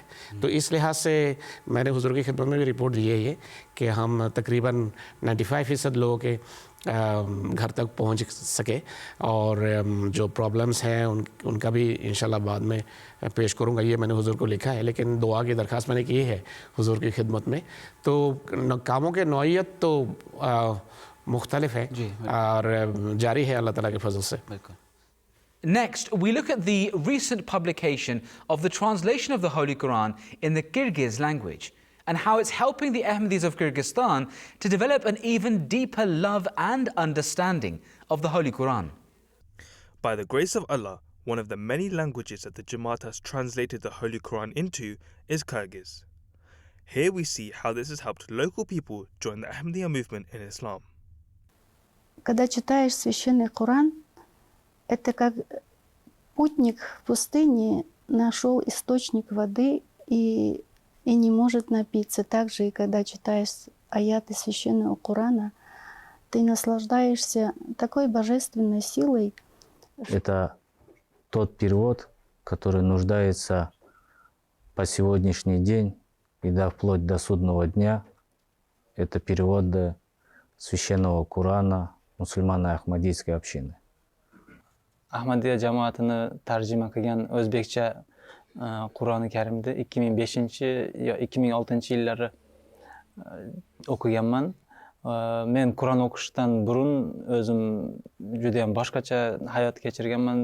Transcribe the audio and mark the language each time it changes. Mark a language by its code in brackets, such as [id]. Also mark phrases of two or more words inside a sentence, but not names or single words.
[ur] تو اس لحاظ سے میں نے حضور کی خدمت میں بھی رپورٹ دی ہے یہ کہ ہم تقریباً 95% لوگوں کے گھر تک پہنچ سکے اور جو پرابلمز ہیں ان کا بھی ان شاءاللہ بعد میں پیش کروں گا. یہ میں نے حضور کو لکھا ہے، لیکن دعا کی درخواست میں نے کی ہے حضور کی خدمت میں. تو کاموں کے نوعیت تو مختلف ہے اور جاری ہے اللہ تعالیٰ کے فضل سے. [en] Next, we look at the recent publication of the translation of the Holy Quran in the Kyrgyz language and how it's helping the Ahmadis of Kyrgyzstan to develop an even deeper love and understanding of the Holy Quran. By the grace of Allah, one of the many languages that the Jamaat has translated the Holy Quran into is Kyrgyz. Here we see how this has helped local people join the Ahmadiyya movement in Islam. [ru] Когда читаешь священный Коран, это как путник в пустыне нашел источник воды и не может напиться. Так же и когда читаешь аяты священного Корана, ты наслаждаешься такой божественной силой. Это тот перевод, который нуждается по сегодняшний день и вплоть до судного дня. Это перевод священного Корана мусульман Ахмадийской общины. [uz] Ahmadiyya Jamaatini tarjima qilgan o'zbekcha Qur'oni Karimni 2005 yo 2006 yillari o'qiganman. Men Qur'on o'qishdan burun o'zim juda ham boshqacha hayot kechirganman.